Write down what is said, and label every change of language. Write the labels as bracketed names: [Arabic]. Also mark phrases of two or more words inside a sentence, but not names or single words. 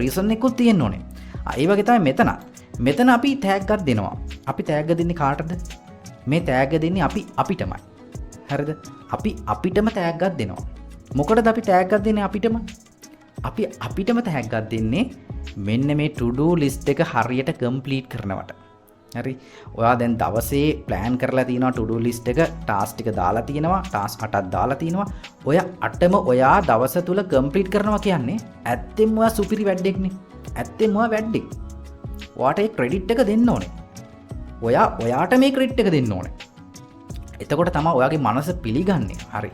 [Sinhala] රීසන් එකකුත් තියෙන්න ඕනේ. ඒ වගේ තමයි මෙතන අපි තෑග්ගක් දෙනවා. අපි තෑග්ග දෙන්නේ කාටද? මේ තෑග්ග දෙන්නේ අපිටමයි. හරිද? අපි අපිටම තෑග්ගක් දෙනවා. මොකටද අපි තෑග්ගක් දෙන්නේ අපිටම? අපි අපිටම තෑග්ගක් දෙන්නේ මෙන්න මේ [English] to do list [Sinhala] එක හරියට complete කරනවට. හරි. ඔයා දැන් දවසේ plan කරලා තියෙනවා [English] to do list [Sinhala] එක task ටික දාලා තියෙනවා. task 8ක් දාලා තියෙනවා. ඔය 8ම ඔයා දවස තුල complete කරනවා කියන්නේ ඇත්තෙන්ම ඔයා සුපිරි වැඩෙක්නේ. ඇත්තෙන්ම ඔයා වැඩෙක්. ඔයාට ඒ credit එක දෙන්න ඕනේ. ඔයාට මේ credit එක දෙන්න ඕනේ. එතකොට තමයි ඔයාගේ මනස පිළිගන්නේ. හරි.